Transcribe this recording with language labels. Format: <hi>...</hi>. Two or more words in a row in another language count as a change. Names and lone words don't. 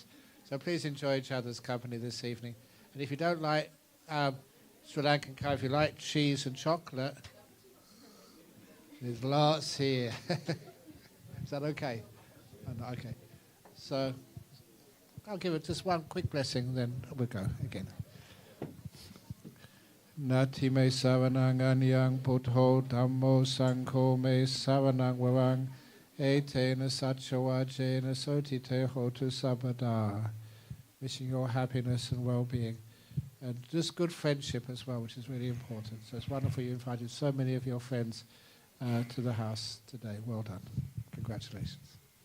<en>So please enjoy each other's company this evening. And if you don't like Sri Lankan curry, if you like cheese and chocolate, there's lots here. Is that okay? Oh, no, okay. So I'll give it just one quick blessing, then we'll go again.</en> <pi>Nati me savanang anyang puttho dhammo sangho me savanang varang etena satchawajena sotite hotu sabada.</pi> <en>Wishing you all happiness and well-being. And just good friendship as well, which is really important. So it's wonderful you invited so many of your friends to the house today. Well done. Congratulations.</en>